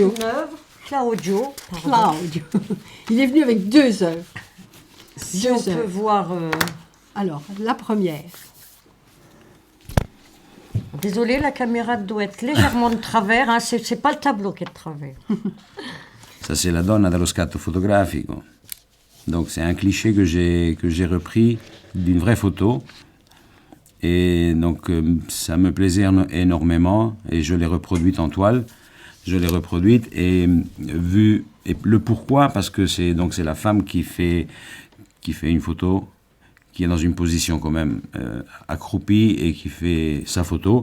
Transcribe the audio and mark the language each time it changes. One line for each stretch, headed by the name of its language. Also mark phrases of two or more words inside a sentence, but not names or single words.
French: avec une œuvre. Claudio, pardon. Claudio. Il est venu avec 2 œuvres. Si 2 on peut œuvres. voir... Alors, la première. Désolée, la caméra doit être légèrement de travers. Hein, c'est pas le tableau qui est de travers. Ça, c'est
Italian: la donna dello scatto fotografico.
French: Donc, c'est un cliché que j'ai repris d'une vraie photo. Et donc, ça me plaisait énormément. Et je l'ai reproduite en toile. Je l'ai reproduite et vu... Et le pourquoi, parce que c'est la femme qui fait une photo, qui est dans une position quand même accroupie et qui fait sa photo.